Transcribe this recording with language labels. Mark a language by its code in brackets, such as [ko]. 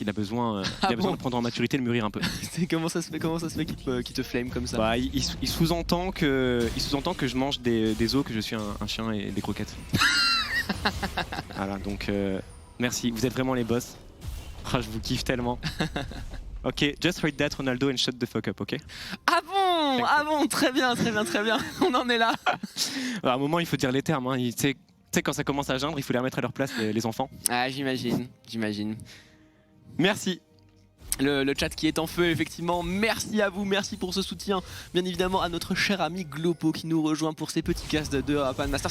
[fr] Il a besoin, de prendre en maturité, de mûrir un peu. Comment ça se fait qu'il te flame comme ça? Bah, il sous-entend que je mange des os, que je suis un chien et des croquettes. Voilà, donc merci, vous êtes vraiment les boss. Oh, je vous kiffe tellement. [en] Ok, just read that Ronaldo and shut the fuck up, ok? [fr] Ah bon, très bien. On en est là. Alors, à un moment, il faut dire les termes. Hein. Tu sais, quand ça commence à geindre, il faut les remettre à leur place, les enfants. Ah, j'imagine. Merci. Le chat qui est en feu, effectivement. Merci à vous, merci pour ce soutien. Bien évidemment à notre cher ami Glopo qui nous rejoint pour ces petits casts de Pan Master.